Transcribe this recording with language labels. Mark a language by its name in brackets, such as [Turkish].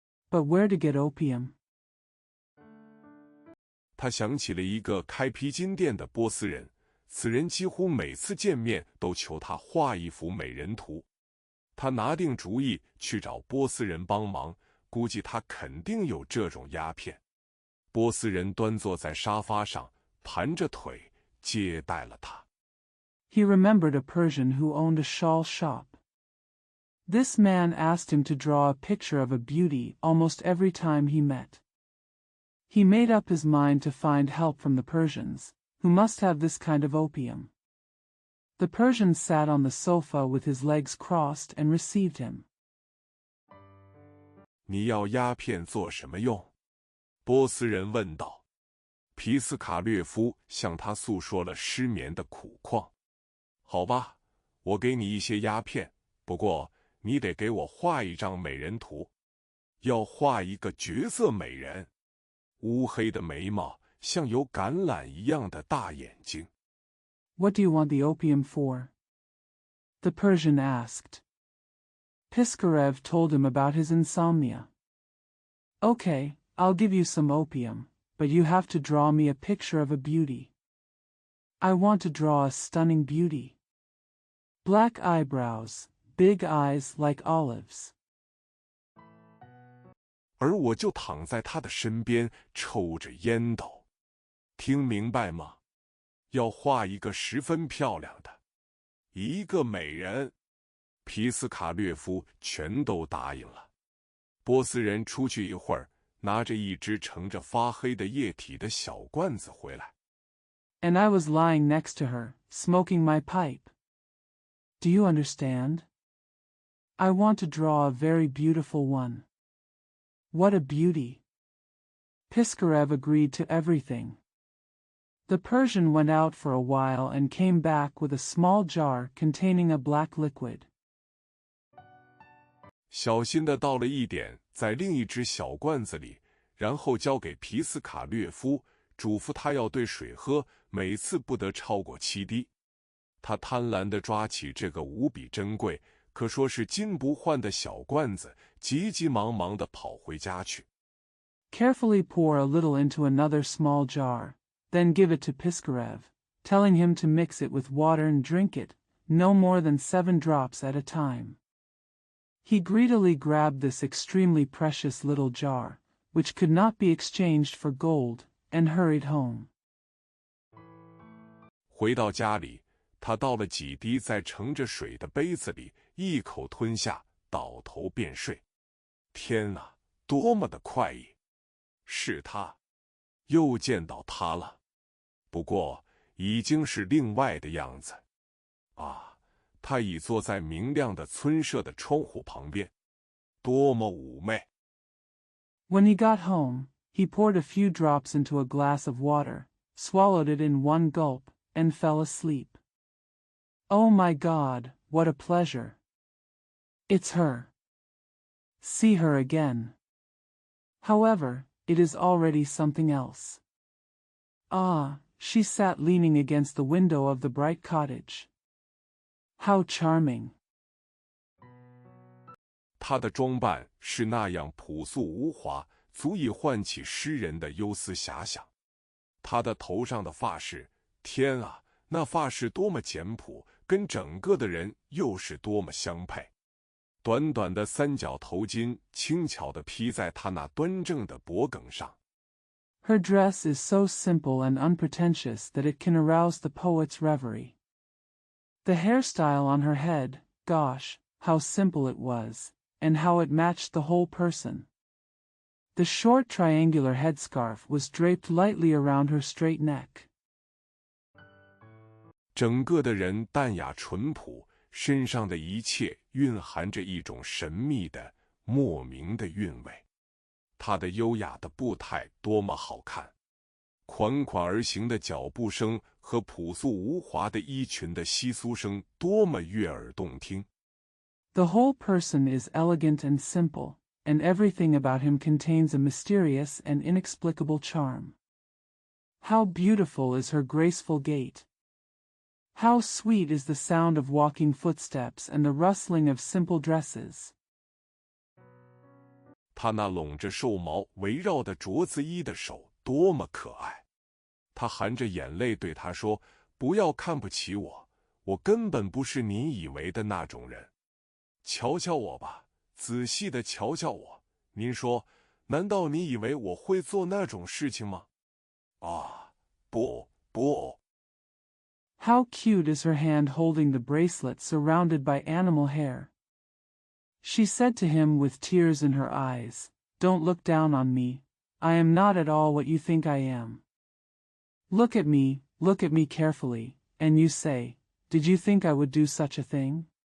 [English] But where to get opium? [Chinese] 他想起了一个开披巾店的波斯人，此人几乎每次见面都求他画一幅美人图。他拿定主意去找波斯人帮忙，估计他肯定有这种鸦片。波斯人端坐在沙发上，盘着腿接待了他。 [English] He remembered a Persian who owned a shawl shop. This man asked him to draw a picture of a beauty almost every time he met. He made up his mind to find help from the Persians, who must have this kind of opium. The Persian sat on the sofa with his legs crossed and received him. [Chinese] 你要鸦片做什么用？波斯人问道。皮斯卡略夫向他诉说了失眠的苦况。好吧，我给你一些鸦片，不过你得给我画一张美人图。要画一个绝色美人，乌黑的眉毛，像有橄榄一样的大眼睛。 [English] What do you want the opium for? The Persian asked. Piskarev told him about his insomnia. Okay, I'll give you some opium, but you have to draw me a picture of a beauty. I want to draw a stunning beauty. Black eyebrows, big eyes like olives. [Chinese] 而我就躺在他的身边，抽着烟斗。听明白吗？要画一个十分漂亮的，一个美人。皮斯卡略夫全都答应了。波斯人出去一会儿，拿着一只盛着发黑的液体的小罐子回来。 [English] And I was lying next to her, smoking my pipe. Do you understand? I want to draw a very beautiful one. What a beauty! Piskarev agreed to everything. The Persian went out for a while and came back with a small jar containing a black liquid. [Chinese] 小心地倒了一点在另一只小罐子里，然后交给皮斯卡略夫，嘱咐他要对水喝，每次不得超过7滴。他贪婪地抓起这个无比珍贵，可说是金不换的小罐子，急急忙忙地跑回家去。 [English] Carefully pour a little into another small jar, then give it to Piskarev, telling him to mix it with water and drink it, no more than 7 drops at a time. He greedily grabbed this extremely precious little jar, which could not be exchanged for gold, and hurried home. [Chinese] 回到家里，他倒了几滴在盛着水的杯子里，一口吞下，倒头便睡。天哪，多么的快意！是他，又见到他了。不过已经是另外的样子。啊！他已坐在明亮的村舍的窗户旁边，多么妩媚！ [English] When he got home, he poured a few drops into a glass of water, swallowed it in one gulp, and fell asleep. Oh my God, what a pleasure! It's her. See her again. However, it is already something else. Ah, she sat leaning against the window of the bright cottage. How charming! [Chinese] 她的装扮是那样朴素无华，足以唤起诗人的忧思遐想。她的头上的发饰，天啊，那发饰多么简朴，跟整个的人又是多么相配。短短的三角头巾轻巧地披在她那端正的脖颈上。 [English] Her dress is so simple and unpretentious that it can arouse the poet's reverie. The hairstyle on her head, gosh, how simple it was, and how it matched the whole person. The short triangular headscarf was draped lightly around her straight neck. [Chinese] 整个的人淡雅淳朴，身上的一切蕴含着一种神秘的、莫名的韵味。她的优雅的步态多么好看，款款而行的脚步声和朴素无华的衣裙的窸窣声多么悦耳动听。 [English] The whole person is elegant and simple, and everything about him contains a mysterious and inexplicable charm. How beautiful is her graceful gait! How sweet is the sound of walking footsteps and the rustling of simple dresses! [Chinese] 她那拢着兽毛围绕的镯子衣的手多么可爱！她含着眼泪对他说：“不要看不起我，我根本不是你以为的那种人。瞧瞧我吧，仔细的瞧瞧我。您说，难道你以为我会做那种事情吗？啊，不，不。” [English] How cute is her hand holding the bracelet surrounded by animal hair. She said to him with tears in her eyes, "Don't look down on me. I am not at all what you think I am. Look at me carefully, and you say, did you think I would do such a thing?